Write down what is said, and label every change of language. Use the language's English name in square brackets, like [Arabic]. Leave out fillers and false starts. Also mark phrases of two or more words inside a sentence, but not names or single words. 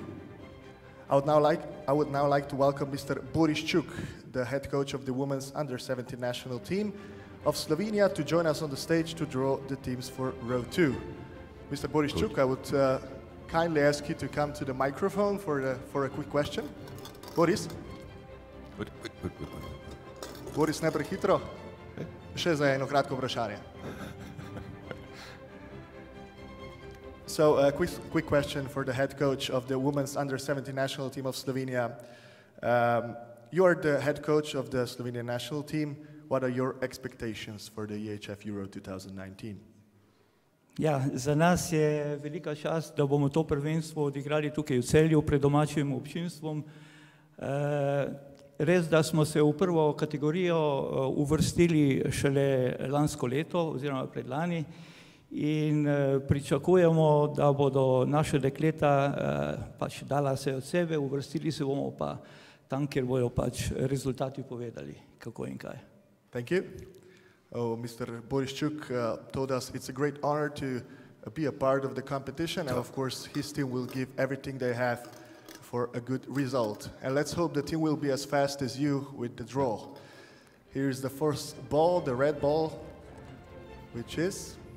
[English] I would now like to welcome Mr. Boriščuk, the head coach of the women's under-17 national team of Slovenia, to join us on the stage to draw the teams for row 2. Mr. Boriščuk, I would kindly ask you to come to the microphone for a quick question. [Slovenian] Boris? Boris, ne prehitro. Še za eno kratko vprašanje. [English] So a quick question for the head coach of the women's under-17 national team of Slovenia. You are the head coach of the Slovenian national team. What are your expectations for the EHF Euro 2019? [Slovenian] Ja, za nas je velika čast, da bomo to prvenstvo odigrali tukaj v Celju pred domačim občinstvom. Res, da smo se v prvo kategorijo uvrstili šele lansko leto oziroma predlani in pričakujemo, da bodo naše dekleta pač dala se od sebe, uvrstili se bomo pa tam, kjer bodo pač rezultati povedali, kako in kaj. [English] Thank you. Mr. Boriščuk told us it's a great honor to be a part of the competition, and of course his team will give everything they have for a good result. And let's hope the team will be as fast as you with the draw. Here's the first ball, the red ball, which is